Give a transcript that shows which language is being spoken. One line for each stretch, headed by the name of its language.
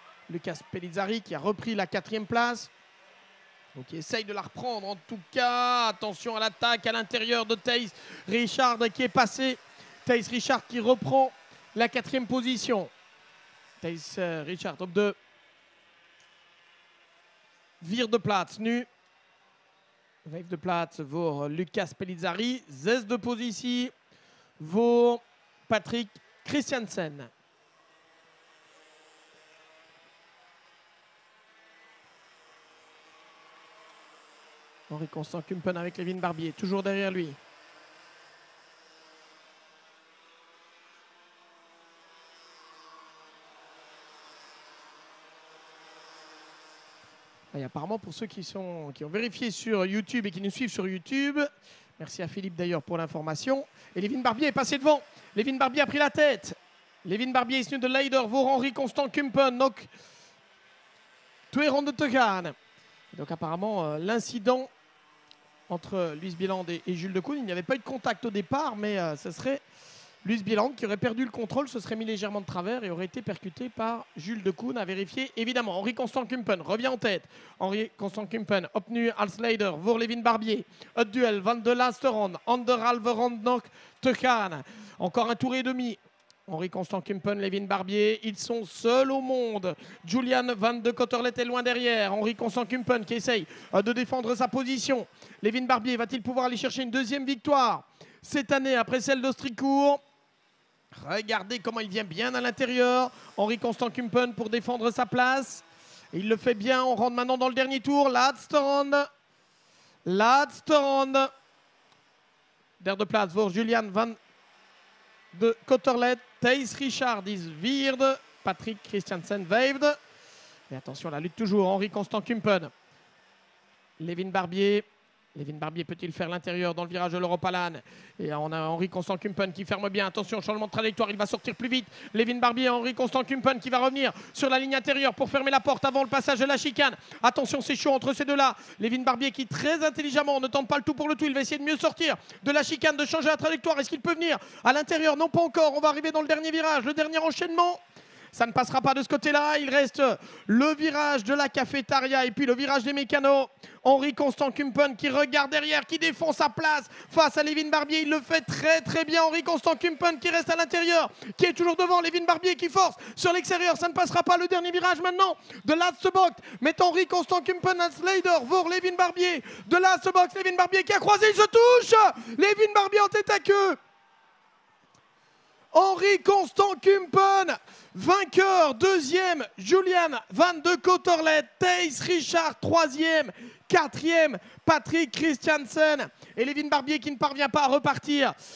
French: Lucas Pellizzari qui a repris la 4e place. Donc il essaye de la reprendre en tout cas. Attention à l'attaque à l'intérieur de Thijs Richard qui est passé. Thijs Richard qui reprend la 4e position.
Dutch: Thijs Richard op de 4e plaats nu. 5e plaats voor Lucas Pellizzari. 6e positie voor Patrick Christiansen.
French: Henri Constant Kumpen avec Levin Barbier, toujours derrière lui. Et apparemment, pour ceux qui ont vérifié sur YouTube et qui nous suivent sur YouTube, merci à Philippe d'ailleurs pour l'information. Et Levin Barbier est passé devant. Levin Barbier a pris la tête.
Dutch: Levin Barbier is nu de leider voor Henri Constant Kumpen. Donc, 2 ronden te gaan.
French: Donc apparemment, l'incident entre Luis Bieland et Jules Decoune, il n'y avait pas eu de contact au départ, mais ce serait Luis Bieland qui aurait perdu le contrôle, se serait mis légèrement de travers et aurait été percuté par Jules Decoune à vérifier. Évidemment, Henri Constant Kumpen revient en tête.
Dutch: Henri Constant Kumpen opnieuw als leider voor Levin Barbier. Het duel van de laatste ronde. 1,5 ronde nog te gaan.
French: Encore un tour et demi. Henri Constant Kumpen, Levin Barbier, ils sont seuls au monde. Julian van de Kotterlet est loin derrière. Henri Constant Kumpen qui essaye de défendre sa position. Levin Barbier va-t-il pouvoir aller chercher une 2e victoire cette année après celle d'Austricourt? Regardez comment il vient bien à l'intérieur. Henri Constant Kumpen pour défendre sa place. Et il le fait bien. On rentre maintenant dans le dernier tour.
Dutch: Laatste ronde. Laatste ronde. Derde plaats voor Julian van de Kotterlet. Thijs Richard is 4e.
French: Patrick Christiansen 5e. Et attention, la lutte toujours. Henri Constant Kumpen. Levin Barbier. Levin Barbier peut-il faire l'intérieur dans le virage de l'Europalan? Et on a Henri Constant Kumpen qui ferme bien. Attention, changement de trajectoire, il va sortir plus vite. Levin Barbier, Henri Constant Kumpen qui va revenir sur la ligne intérieure pour fermer la porte avant le passage de la chicane. Attention, c'est chaud entre ces deux-là. Levin Barbier qui très intelligemment ne tente pas le tout pour le tout. Il va essayer de mieux sortir de la chicane, de changer la trajectoire. Est-ce qu'il peut venir à l'intérieur? Non, pas encore. On va arriver dans le dernier virage, le dernier enchaînement. Ça ne passera pas de ce côté-là. Il reste le virage de la cafétéria et puis le virage des mécanos. Henri Constant Kumpen qui regarde derrière, qui défend sa place face à Levin Barbier. Il le fait très très bien. Henri Constant Kumpen qui reste à l'intérieur, qui est toujours devant. Levin Barbier qui force sur l'extérieur. Ça ne passera pas. Le dernier virage maintenant
Dutch: de laatste bocht. Met Henri Constant Kumpen als leider voor Levin Barbier. De laatste bocht,
French: Levin Barbier qui a croisé. Il se touche. Levin Barbier en tête à queue. Henri Constant Kumpen, vainqueur, 2e, Julian van de Kotterlet, Thijs Richard, 3e, 4e, Patrick Christiansen et Levin Barbier qui ne parvient pas à repartir.